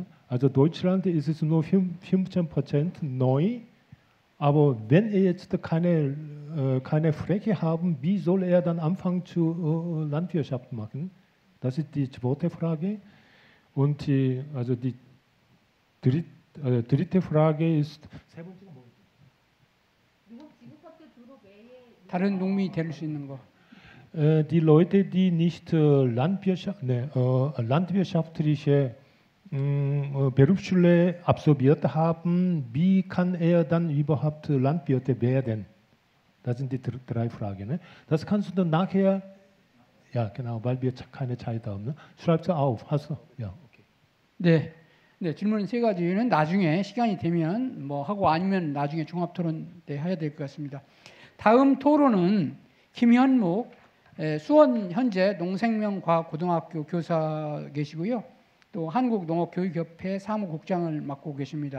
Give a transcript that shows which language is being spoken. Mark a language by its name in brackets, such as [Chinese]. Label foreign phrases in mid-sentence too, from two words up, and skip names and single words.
[German] Also Deutschland ist es nur 15% neu. Aber wenn er jetzt keine Fläche haben, wie soll er dann anfangen zu Landwirtschaft machen? Das ist die zweite Frage. Und die dritte Frage ist, [Korean] 다른 농민이 될 수 있는 거. [German] Die Leute, die nicht landwirtschaftliche Berufsschule absolviert haben, wie kann er dann überhaupt Landwirt werden? Das sind die drei Fragen. Ne? Das kannst du dann nachher, ja genau, weil wir keine Zeit haben. Ne? Schreib's auf. Hast du? Ja, okay. [Korean] 네. 네, 질문 세 가지는 나중에 시간이 되면 뭐 하고 아니면 나중에 종합토론 때 해야 될 것 같습니다. 다음 토론은 김현묵 수원 현재 농생명과학고등학교 교사 계시고요. 또 한국농업교육협회 사무국장을 맡고 계십니다.